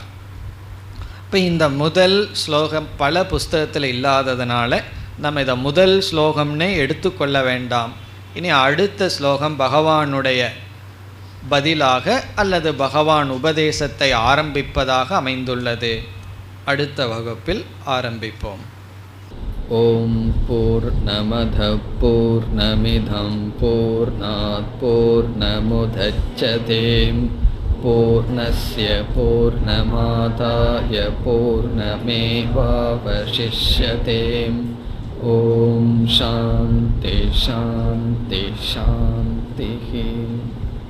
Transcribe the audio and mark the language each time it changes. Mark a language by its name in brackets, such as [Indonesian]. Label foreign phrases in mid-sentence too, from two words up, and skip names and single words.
[Tamil] இப்போ இந்த முதல் ஸ்லோகம் பல புஸ்தகத்தில் இல்லாததுனால நம்ம இதை முதல் ஸ்லோகம்னே எடுத்துக்கொள்ள வேண்டாம். இனி அடுத்த ஸ்லோகம் பகவானுடைய பதிலாக அல்லது பகவான் உபதேசத்தை ஆரம்பிப்பதாக அமைந்துள்ளது. அடுத்த வகுப்பில் ஆரம்பிப்போம். [Sanskrit] ॐ पूर्णमद पूर्णमिदं पूर्णात् पूर्णमुदच्यते पूर्णस्य पूर्णमादाय पूर्णमेवावशिष्यते. ॐ शान्ति शान्ति शान्ति.